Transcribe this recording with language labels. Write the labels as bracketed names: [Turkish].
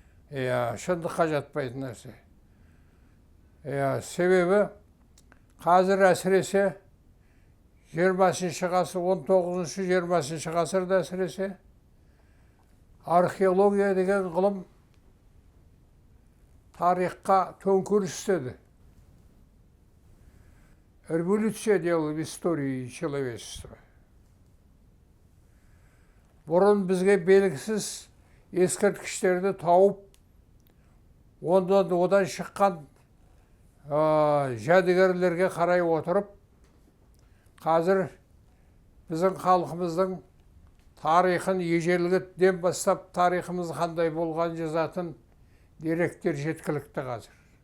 [Kazakh] Шындыққа жатпайтын нәрсе. Себебі қазір әсіресе 20-шы ғасыр, 19-20 ғасырда әсіресе археология деген ғылым тарихқа төңкеріс істеді. [Russian] Революция делала в истории человечества. [Kazakh] Бұрын бізге белгісіз ескерткіштерді тауып, одан шыққан жәдігерлерге қарай отырып, қазір біздің халқымыздың тарихын ежелгіден бастап тарихымыз қандай болған жазатын деректер жеткілікті қазір.